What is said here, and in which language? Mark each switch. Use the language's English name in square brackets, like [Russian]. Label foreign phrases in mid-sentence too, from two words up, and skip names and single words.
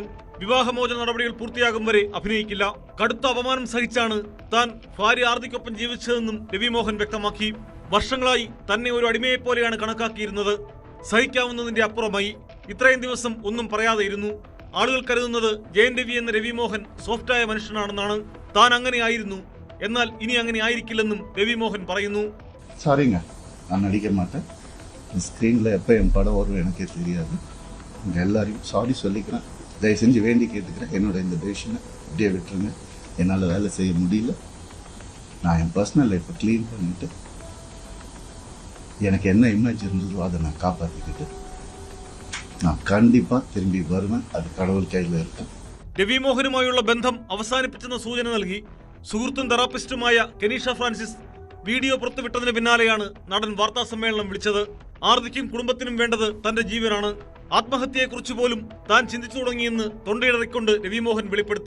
[Malayalam] വിവാഹമോചന നടപടികൾ പൂർത്തിയാകും വരെ അഭിനയിക്കില്ല. കടുത്ത അപമാനം സഹിച്ചാണ് താൻ ഭാര്യ ആർത്തിക്കൊപ്പം ജീവിച്ചതെന്നും രവി മോഹൻ വ്യക്തമാക്കി. വർഷങ്ങളായി തന്നെ ഒരു അടിമയെപ്പോലെയാണ് കണക്കാക്കിയിരുന്നത്. സഹിക്കാവുന്നതിന്റെ അപ്പുറമായി ഇത്രയും ദിവസം ഒന്നും പറയാതെ ഇരുന്നു. ആളുകൾ കരുതുന്നത് ജയൻ രവി എന്ന രവി മോഹൻ സോഫ്റ്റായ മനുഷ്യനാണെന്നാണ്. താൻ അങ്ങനെയായിരുന്നു, എന്നാൽ ഇനി അങ്ങനെ ஆயிருக்கிല്ലെന്നും രവി മോഹൻ പറയുന്നു. [Tamil] சாரிங்க, நான் நடிக்க மாட்டேன். ஸ்க்ரீனில் எப்போ என் படம் வரும் எனக்கே தெரியாது. உங்கள் எல்லாரையும் சாரி சொல்லிக்கிறேன். தயவு செஞ்சு வேண்டி கேட்டுக்கிறேன், என்னோட இந்த டெசிஷனை அப்படியே விட்டுருங்க. என்னால் வேலை செய்ய முடியல. நான் என் [English] personal life [Tamil] க்ளீன் பண்ணிட்டு எனக்கு என்ன இமேஜ் இருந்ததோ அதை நான் காப்பாற்றிக்கிட்டு நான் கண்டிப்பாக திரும்பி வருவேன். அது கடவுள் கையில் இருக்கு. [Malayalam] രവി മോഹനുമായുള്ള ബന്ധം അവസാനിപ്പിച്ചെന്ന സൂചന നൽകി സുഹൃത്തും തെറാപ്പിസ്റ്റുമായ കെനീഷ ഫ്രാൻസിസ് വീഡിയോ പുറത്തുവിട്ടതിന് പിന്നാലെയാണ് നടൻ വാർത്താ സമ്മേളനം വിളിച്ചത്. ആർത്തിക്കും കുടുംബത്തിനും വേണ്ടത് തന്റെ ജീവനാണ്. ആത്മഹത്യയെക്കുറിച്ച് പോലും താൻ ചിന്തിച്ചു തുടങ്ങിയെന്ന് തൊണ്ടയിടറിക്കൊണ്ട് രവി മോഹൻ വെളിപ്പെടുത്തി.